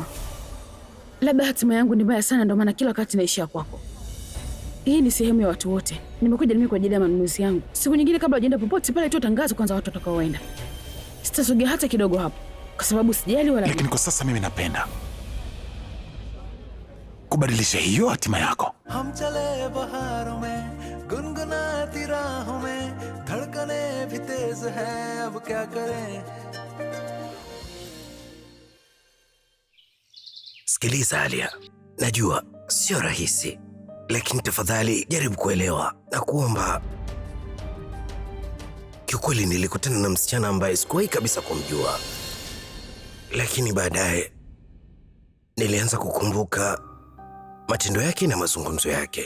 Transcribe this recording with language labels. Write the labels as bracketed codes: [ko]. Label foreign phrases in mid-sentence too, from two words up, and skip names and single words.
[sw] Labda hatima yangu ni mbaya sana ndio maana kila wakati naishia kwako. Hii ni sehemu ya watu wote. Nimekuja mimi kwa ajili ya manunuzi yangu. Siku nyingine kabla hujaenda popote pale tu tangazo kwanza watu watakaoenda. Sitasogea hata kidogo hapo kwa sababu sijali wala. Lakini kwa sasa mimi napenda kubadilisha hiyo hatima yako. [hi] हम चले बहारों में गुनगुनाती राहों में धड़कने भी तेज है अब क्या करें. [sw] Sikiliza Alia, najua sio rahisi, lakini tafadhali jaribu kuelewa na kuomba. Kiukweli nilikutana na msichana ambaye sikuwahi kabisa kumjua, lakini baadaye nilianza kukumbuka matendo yake na mazungumzo yake.